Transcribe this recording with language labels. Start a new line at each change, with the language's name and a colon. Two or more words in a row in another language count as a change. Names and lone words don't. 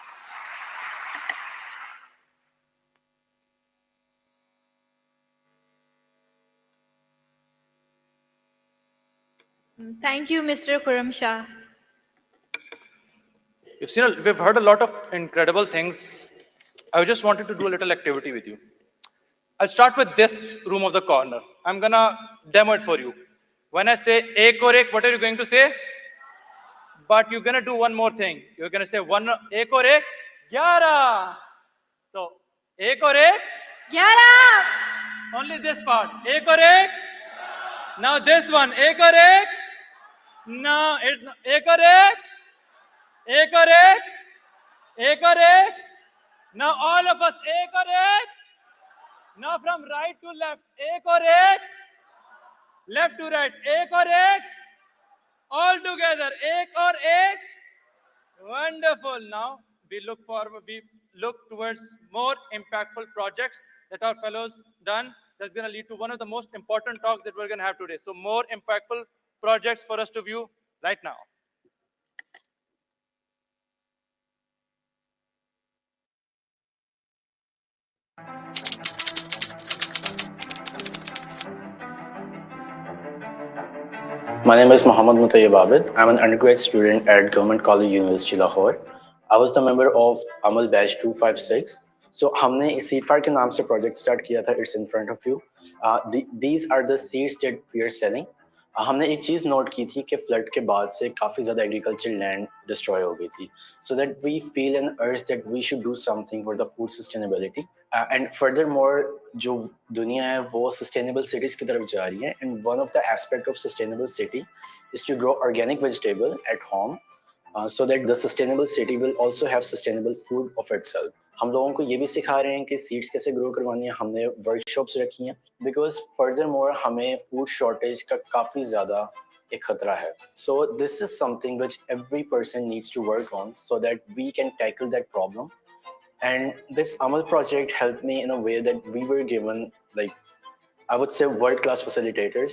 English: Thank you, Mr. Kuram Shah. We've heard a lot of incredible things. I just wanted to do a little activity with you. I'll start with this room of the corner. I'm gonna demo it for you. When I say
Urdu: ایک اور ایک,
English: what are you going to say? But you're gonna do one more thing. You're gonna say one
Urdu: ایک اور ایک,
English: 11. So
Urdu: ایک اور ایک,
English: 11. Only this part.
Urdu: ایک اور ایک.
English: Now this one.
Urdu: ایک اور ایک.
English: No, it's not.
Urdu: ایک اور ایک۔ ایک اور ایک. ایک اور ایک.
English: Now all of us.
Urdu: ایک اور ایک.
English: Now from right to left.
Urdu: ایک اور ایک.
English: Left to right.
Urdu: ایک اور ایک.
English: All together.
Urdu: ایک اور ایک.
English: Wonderful. Now we look forward. We look towards more impactful projects that our fellows done. That's going to lead to one of the most important talks that we're going to have today. So more impactful projects for us to view right now. My name is Mohammad Mutayyib Abid. I'm an undergrad student at Government College University Lahore. I was the member of Amal Batch 256.
Urdu: So ہم نے اس سیڈفائر کے نام سے
English: project start
Urdu: کیا تھا.
English: It's in front of you. These are the seeds that we are selling.
Urdu: ہم نے ایک چیز نوٹ کی تھی کہ فلڈ کے بعد سے کافی زیادہ
English: agriculture land destroy
Urdu: ہو گئی تھی.
English: So that we feel an urge that we should do something for the food sustainability. And furthermore,
Urdu: جو دنیا ہے وہ
English: sustainable cities
Urdu: کی طرف جا رہی ہے.
English: And one of the aspect of sustainable city is to grow organic vegetable at home, so that the sustainable city will also have sustainable food of itself.
Urdu: ہم لوگوں کو یہ بھی سکھا رہے ہیں کہ سیڈز کیسے گرو کروانی ہے، ہم نے ورکشاپس رکھی ہیں
English: because furthermore
Urdu: ہمیں
English: food shortage
Urdu: کا کافی زیادہ ایک خطرہ ہے.
English: So this is something which every person needs to work on so that we can tackle that problem. And this Amal project helped me in a way that we were given, like, I would say, world-class facilitators.